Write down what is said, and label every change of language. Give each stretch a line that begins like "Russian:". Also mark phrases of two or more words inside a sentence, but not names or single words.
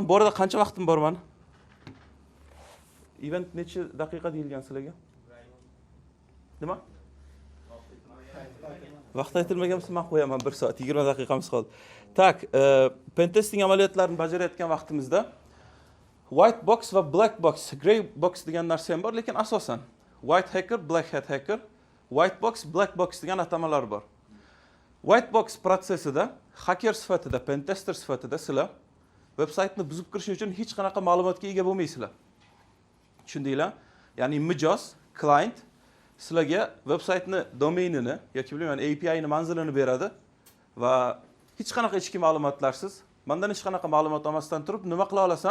Uzbek: Bu orada qancha vaqtim bor meni? Event necha daqiqa deyilgan sizlarga? Nima? Vaqt aytilmagan bo'lsa men qo'yaman, 1 soat 20 daqiqamiz qoldi. Tak, pentesting amaliyotlarini bajarayotgan vaqtimizda
English: white box
Uzbek: va
English: black box, gray box
Uzbek: degan narsa ham bor, lekin asosan
English: white hacker, black hat hacker, white box, black box
Uzbek: degan atamalar bor.
English: White box
Uzbek: protsessida hacker sifatida, pentester sifatida sizlar veb-saytni buzib kirish uchun hech qanaqa ma'lumotga ega bo'lmaysizlar. Tushundinglar? Ya'ni mijoz, client sizlarga veb-saytni domainini yoki bilmayman API ni manzilini beradi va hech qanaqa ichki ma'lumotlarsiz, mendan hech qanaqa ma'lumot olmasdan turib, nima qila olasan?